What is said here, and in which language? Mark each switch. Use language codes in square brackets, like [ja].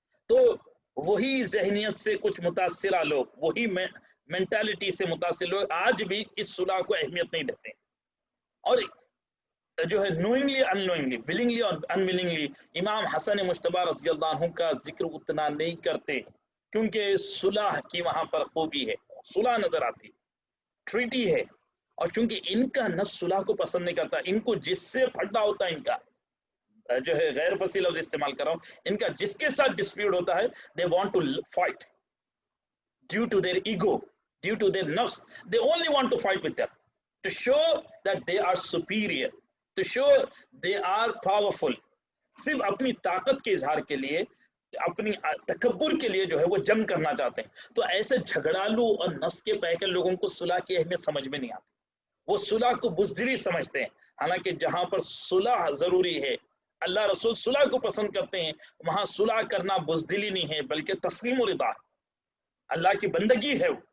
[ur] تو وہی ذہنیت سے کچھ متاثرہ لوگ، وہی مینٹالٹی سے متاثر لوگ آج بھی اس صلح کو اہمیت نہیں دیتے، اور جو ہے [en] knowingly unknowingly, willingly اور unwillingly [ur] امام حسن مجتبی رضی اللہ عنہ کا ذکر اتنا نہیں کرتے کیونکہ صلح کی وہاں پر خوبی ہے، صلح نظر آتی، ٹریٹی ہے. اور چونکہ ان کا نفس صلح کو پسند نہیں کرتا، ان کو جس سے پھٹنا ہوتا ہے، ان کا جو ہے غیر فصیح لفظ استعمال کر رہا ہوں، ان کا جس کے ساتھ ڈسپیوٹ ہوتا ہے [en] they want to fight due to their ego, due to their nafs. They only want to fight with them to show that they are superior, to show they are powerful. [ur] صرف اپنی طاقت کے اظہار کے لیے، اپنی تکبر کے لیے جو ہے وہ جنگ کرنا چاہتے ہیں. تو ایسے جھگڑالو اور نفس کے پیکر لوگوں کو صلح کی اہمیت سمجھ میں نہیں آتی، وہ صلح کو بزدلی سمجھتے ہیں. حالانکہ جہاں پر صلح ضروری ہے، اللہ رسول صلح کو پسند کرتے ہیں، وہاں صلح کرنا بزدلی نہیں ہے بلکہ تسلیم و رضا، اللہ کی بندگی ہے.